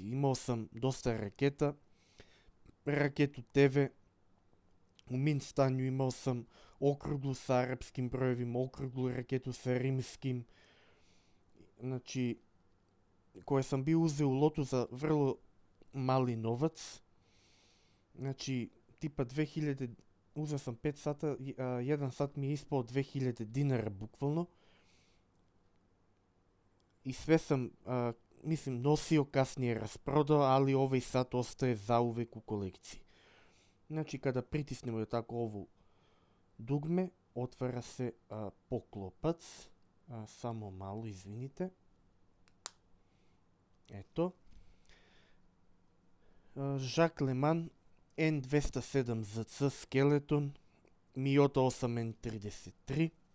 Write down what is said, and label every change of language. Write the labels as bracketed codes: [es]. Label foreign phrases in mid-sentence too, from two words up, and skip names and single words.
[sr] Imao sam dosta raketa, raketu TV, u min stanju imao sam okruglu sa arapskim brojevima, okruglu raketu sa rimskim, znači koje sam bio uzeo u lotu za vrlo mali novac, znači tipa 2000, uzeo sam 5 sata, jedan sat mi je ispao 2000 dinara bukvalno. I sve sam, nosio, kasnije rasprodao, ali ovaj sat ostaje zauvek u kolekciji. Значи када притиснеме тако ово дугме, отвара се поклопац, само мало, извините. Ето. Жак Леман N207ZC скелетон, Miyota 8N33.